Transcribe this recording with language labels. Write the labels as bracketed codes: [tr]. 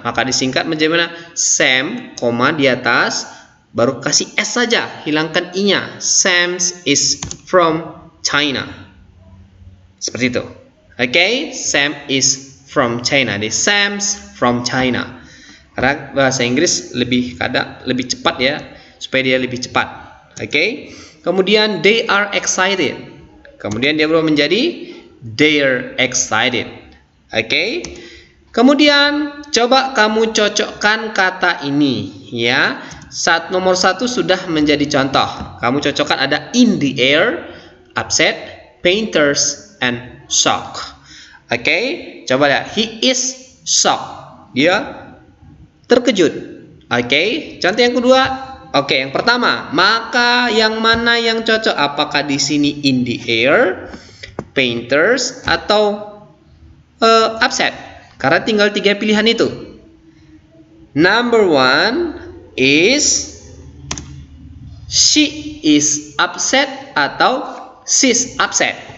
[id] Maka disingkat menjadi mana? Sam, koma di atas, baru kasih S saja, hilangkan I-nya. [en] Sam is from China. [id] Seperti itu. [en] Oke, Sam is from China. Jadi Sam's from China. [id] Karena bahasa Inggris lebih cepat ya, supaya dia lebih cepat. Oke. [en] Kemudian they are excited. [id] Kemudian dia berubah menjadi [en] they're excited. [id] Oke. Kemudian coba kamu cocokkan kata ini ya. Nomor 1 sudah menjadi contoh. Kamu cocokkan ada [en] in the air, upset, painters, and shock. [id] Oke. Coba lihat. [en] He is shocked. [id] Dia terkejut. Oke. Contoh yang kedua. Oke, yang pertama, maka yang mana yang cocok? Apakah di sini in the air, painters, atau upset? Karena tinggal 3 pilihan itu. [en] Number 1 is she is upset atau she's upset.